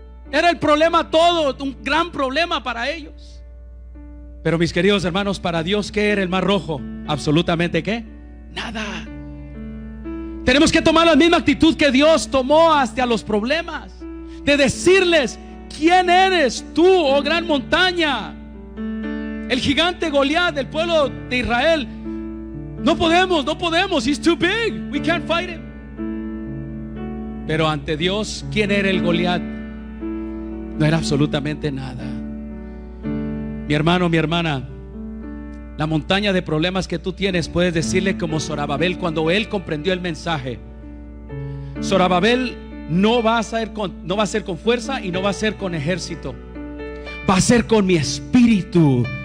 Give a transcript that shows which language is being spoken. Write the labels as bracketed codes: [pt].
[es] Era el problema todo, un gran problema para ellos. Pero mis queridos hermanos, para Dios, ¿qué era el mar rojo? Absolutamente ¿qué? Nada. Tenemos que tomar la misma actitud que Dios tomó hacia los problemas, de decirles: ¿quién eres tú, oh gran montaña? El gigante Goliat del pueblo de Israel, no podemos, [en] he's too big, we can't fight him. [es] Pero ante Dios, ¿quién era el Goliat? No era absolutamente nada. Mi hermano, mi hermana, la montaña de problemas que tú tienes, puedes decirle como Zorobabel cuando él comprendió el mensaje: Zorobabel, no va a ser con fuerza y no va a ser con ejército, va a ser con mi espíritu.